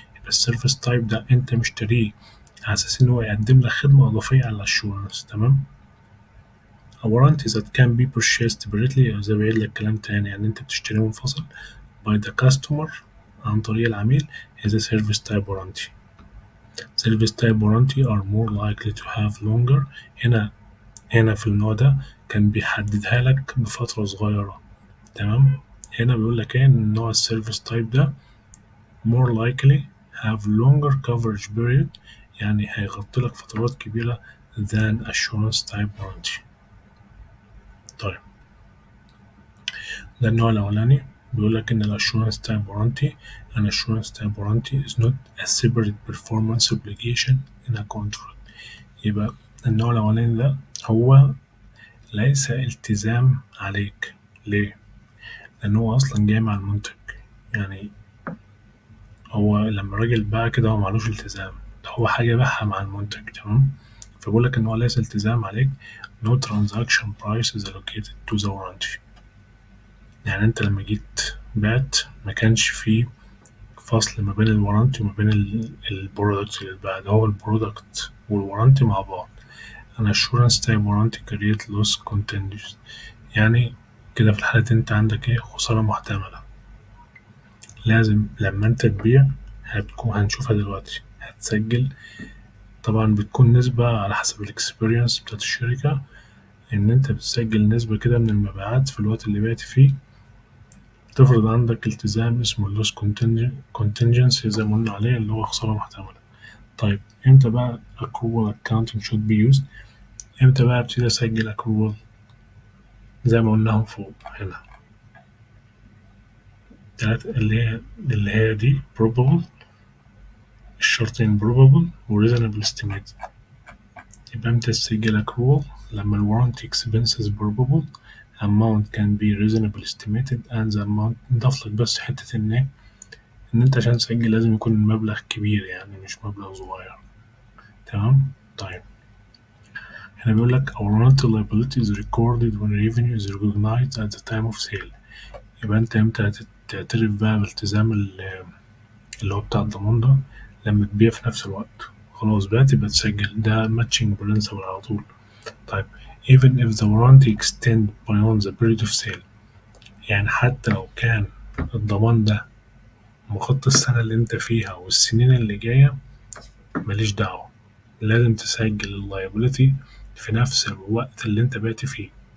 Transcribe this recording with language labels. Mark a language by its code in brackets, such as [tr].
[ar] يبقى السيرفيس تايب ده انت مشتريه على اساس ان هو يقدم لك خدمة اضافية على الاشورنس. تمام. [en] A warranty that can be purchased separately [ar] زي ما قايل لك كلام تاني، يعني انت بتشتريه منفصل [en] by the customer [ar] عن طريق العميل [en] is a service type warranty. Service type warranty are more likely to have longer. [ar] هنا في النوع ده كان بيحددها لك بفترة صغيرة. تمام. هنا بيقول لك ايه ان نوع السيرفيس تايب ده [en] more likely have longer coverage period، [ar] يعني هيغطي لك فترات كبيرة [en] than assurance type warranty. [ar] طيب ده النوع الأولاني بيقول لك إن الأشورنس تايب [en] warranty an assurance type warranty is not a separate performance obligation in a contract. [ar] يبقى النوع الأولاني ده هو ليس التزام عليك. ليه؟ لأن هو أصلا جاي مع المنتج، يعني هو لما الراجل باع كده هو معلوش التزام، هو حاجة باعها مع المنتج، تمام. فبقول لك إن هو ليس التزام عليك. [en] no transaction price is allocated to the warranty. [ar] يعني أنت لما جيت بعت ما كانش فيه فصل ما بين الورانتي وما بين البرودكت اللي اتباع، هو البرودكت والورانتي مع بعض. أنا [en] assurance type warranty create loss contingency، [ar] يعني كده في الحالة أنت عندك إيه، خسارة محتملة. لازم لما أنت تبيع هنشوفها دلوقتي هتسجل، طبعا بتكون نسبة على حسب الاكسبيرينس بتاعت الشركة، إن أنت بتسجل نسبة كده من المبيعات في الوقت اللي بعت فيه. تفرض عندك التزام اسمه اللوس contingency زي ما قلنا عليه، اللي هو خسارة محتملة. طيب امتى بقى [en] accrual accounting should be used؟ [ar] امتى بقى ابتدي اسجل accrual؟ زي ما قلناهم فوق هنا اللي هي دي probable، الشرطين probable و reasonable estimate. يبقى امتى تسجل [en] accrual؟ لما ال warranty expenses probable amount can be reasonably estimated and the amount. [ar] نضاف لك بس حتة إن أنت عشان تسجل لازم يكون المبلغ كبير، يعني مش مبلغ صغير، تمام. طيب هنا بيقول لك [en] our warranty liability is recorded when revenue is recognized at the time of sale. [ar] يبقى أنت امتى تعترف بقى بالتزام اللي هو بتاع الضمان ده؟ لما تبيع في نفس الوقت، خلاص بعت يبقى تسجل، ده matching principle على طول. طيب [en] even if the warranty extend beyond the period of sale، [ar] يعني حتى لو كان الضمان ده مغطي السنة اللي انت فيها والسنين اللي جاية، ماليش دعوة، لازم تسجل اللايبيليتي في نفس الوقت اللي انت بعت فيه.